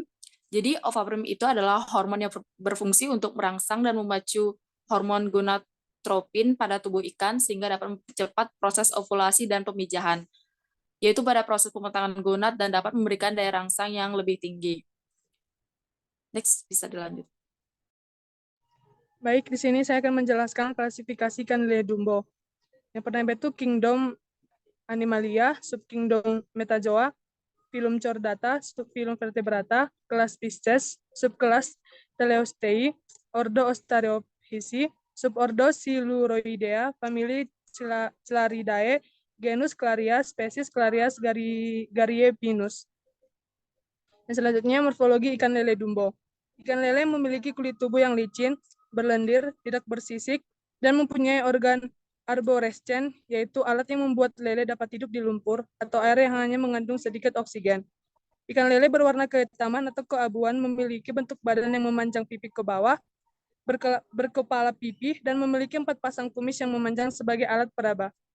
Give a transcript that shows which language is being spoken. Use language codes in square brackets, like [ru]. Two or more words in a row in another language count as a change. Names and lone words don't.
[id] Jadi OVA-PRIM itu adalah hormon yang berfungsi untuk merangsang dan memacu hormon gonadotropin pada tubuh ikan sehingga dapat mempercepat proses ovulasi dan pemijahan, yaitu pada proses pematangan gonad dan dapat memberikan daya rangsang yang lebih tinggi. Next, bisa dilanjut. Baik, di sini saya akan menjelaskan klasifikasi ikan lele dumbo. Yang pertama itu Kingdom Animalia, Subkingdom Metazoa, Phylum Chordata, Subphylum Vertebrata, kelas Pisces, subkelas Teleostei, ordo Ostariophysi, subordo Siluroidea, famili Celaridae, genus Clarias, spesies Clarias garievinus. Yang selanjutnya morfologi ikan lele dumbo. Ikan lele memiliki kulit tubuh yang licin, berlendir, tidak bersisik, dan mempunyai organ arborescen, yaitu alat yang membuat lele dapat hidup di lumpur atau air yang hanya mengandung sedikit oksigen. Ikan lele berwarna kehitaman atau keabuan, memiliki bentuk badan yang memanjang pipi ke bawah, berkepala pipih, dan memiliki 4 pasang kumis yang memanjang sebagai alat peraba.